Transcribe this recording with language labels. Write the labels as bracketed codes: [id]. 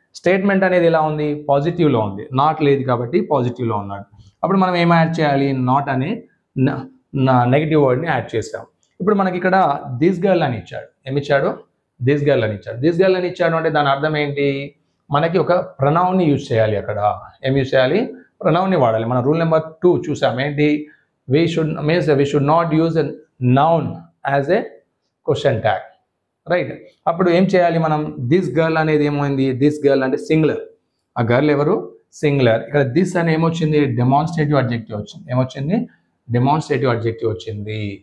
[te] Statement అనేది ఎలా ఉంది, పాజిటివ్లో ఉంది, నాట్ లేదు కాబట్టి పాజిటివ్లో ఉన్నాడు. అప్పుడు మనం ఏం యాడ్ చేయాలి, నాట్ అనే నెగిటివ్ వర్డ్ని యాడ్ చేసాం. ఇప్పుడు మనకి ఇక్కడ దిస్ గర్ల్ అని ఇచ్చాడు, ఏమిచ్చాడు, దిస్ గర్ల్ అని ఇచ్చాడు అంటే దాని అర్థం ఏంటి, మనకి ఒక ప్రనౌన్ని యూజ్ చేయాలి. అక్కడ ఏం యూజ్ చేయాలి, ప్రనౌన్ని వాడాలి. మన రూల్ నెంబర్ 2 చూసాం, ఏంటి, [en] we should not use a noun as a question tag. [te] Right, అప్పుడు ఏం చేయాలి మనం, దిస్ గర్ల్ అనేది ఏమైంది, దిస్ గర్ల్ అంటే సింగులర్, ఆ గర్ల్ ఎవరు, సింగులర్. ఇక్కడ దిస్ అని ఏమొచ్చింది, డెమాన్స్ట్రేటివ్ అడ్జెక్టివ్ వచ్చింది. ఏమొచ్చింది, డెమాన్స్ట్రేటివ్ అడ్జెక్టివ్ వచ్చింది.